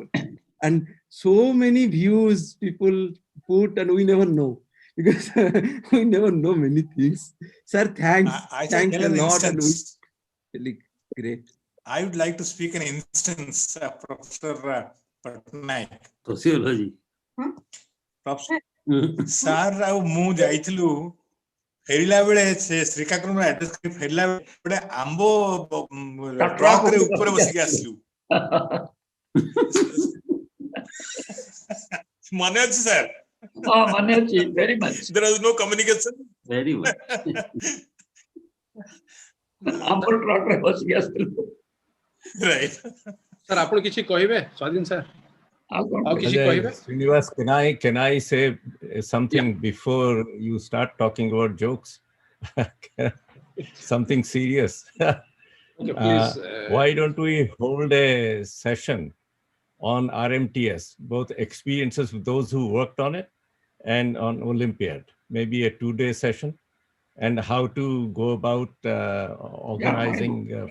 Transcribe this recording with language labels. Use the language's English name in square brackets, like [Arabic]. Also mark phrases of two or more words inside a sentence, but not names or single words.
[English] And so many views people put, and we never know, because we never know many things. Sir, thanks. Thanks a lot. And really great. I would like to speak an instance, Professor Pattanayak. Sociology. Professor, sir, [Odia] ମୁଁ ଯାଇଥିଲୁ ଫେରିଲା ବେଳେ ସେ ଶ୍ରୀକାକୁଲମ ଆଡ୍ରେସ କରି ଫେରିଲା ବେଳେ ଆମ୍ବ ଟ୍ରକରେ ଉପରେ ବସିକି ଆସିଲୁ। ମନେ ଅଛି ସାର୍? ହଁ ମନେ ଅଛି, [English] very much. There was no communication. Very well. [Odia] ଆମ୍ବ ଟ୍ରକରେ ବସିକି ଆସିଲୁ। [English] Right. Sir, [Odia] ଆପଣ କିଛି କହିବେ? ସ୍ୱାଧୀନ sir. [English] Srinivas, can I say something before you start talking about jokes? Something serious. Okay, please, why don't we hold a session on RMTS, both experiences with those who worked on it and on Olympiad, maybe a 2-day session, and how to go about organizing.